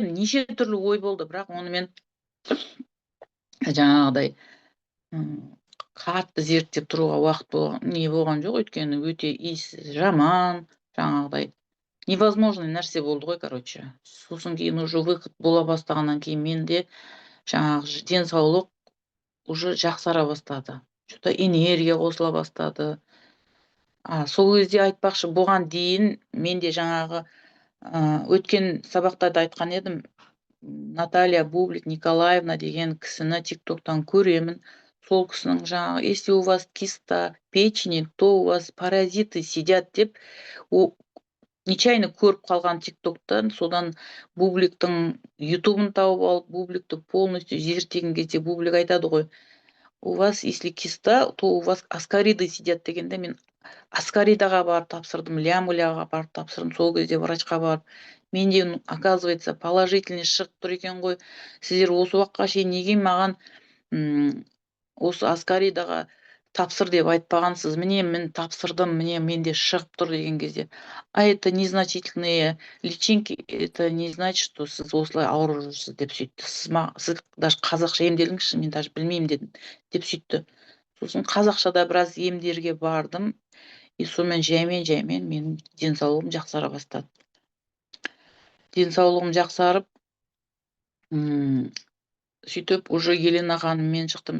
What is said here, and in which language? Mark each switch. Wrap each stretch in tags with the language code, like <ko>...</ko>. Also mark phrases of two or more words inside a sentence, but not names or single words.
<kk>Неше түрлі ой болды, бірақ оны мен жаңағыдай қатты зерттеп тұруға уақыт болған жоқ. Өйткені өте иіс жаман, жаңағыдай невозможный нәрсе болды ғой, короче. Сосын кейін</kk> <ru>уже выход</ru> <kk>бола бастағаннан кейін менде жаңағы денсаулық уже жақсара бастады. Что-то энергия қосыла бастады. Сол кезде айтпақшы, бұған дейін менде жаңағы өткен сабақтарда айтқан едім, Наталья Бублик Николаевна деген кісіні тиктоктан көремін. сол кісінің жаңағы,</kk> <ru>если у вас киста печени, то у вас паразиты сидят</ru> <kk>деп нечаянно көріп қалған тиктоктан, содан Бубликтің ютубын тауып алып, Бубликті полностью зерттеген кезде Бублик айтады ғой,</kk> <ru>у вас если киста, то у вас аскариды сидят дегенде,</ru> <kk>мен аскаридаға барып тапсырдым, лямуляға барып тапсырдым, сол кезде врачқа барып, менде</kk> <ru>оказывается положительный</ru> <kk>шығып тұр екен ғой, сіздер осы уақытқа шейін неге маған осы аскаридаға тапсыр деп айтпағансыз, міне мен тапсырдым, міне менде шығып тұр деген кезде,</kk> <ru>а это незначительные личинки, это не значит, что</ru> <kk>сіз осылай ауырып жүрсіз деп сөйтті. Сіз даже қазақша емделіңізші, мен даже білмеймін дедім деп сөйтті. Сосын қазақшада біраз емдерге бардым, и сонымен жаймен менің денсаулығым жақсара бастады. Денсаулығым жақсарып, сөйтіп уже Елена ханыммен шықтым.</kk>